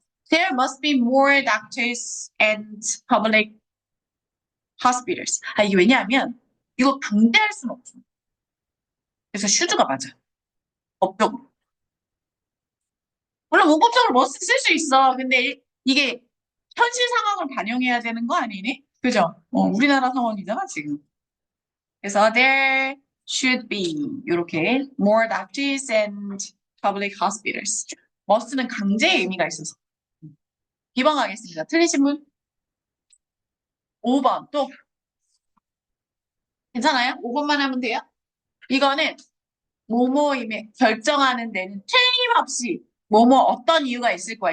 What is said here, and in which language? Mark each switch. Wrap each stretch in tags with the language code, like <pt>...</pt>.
<en>There must be more doctors and public hospitals.</en> <ko>이게 왜냐하면 이거 강제할 수는 없어. 그래서 슈즈가 맞아. 법적으로. 물론 문법적으로 머스트 쓸 수 있어. 근데 이게 현실 상황을 반영해야 되는 거 아니니? 그죠? 우리나라 상황이잖아, 지금. 그래서</ko> <en>there should be</en> <ko>이렇게</ko> <en>more doctors and public hospitals.</en> <ko>must는 강제의 의미가 있어서. 비방하겠습니다. 틀리신 분? 5번 또 괜찮아요? 5번만 하면 돼요? 이거는 뭐뭐임에 결정하는 데는 틀림없이 뭐뭐 어떤 이유가 있을 거야.</ko>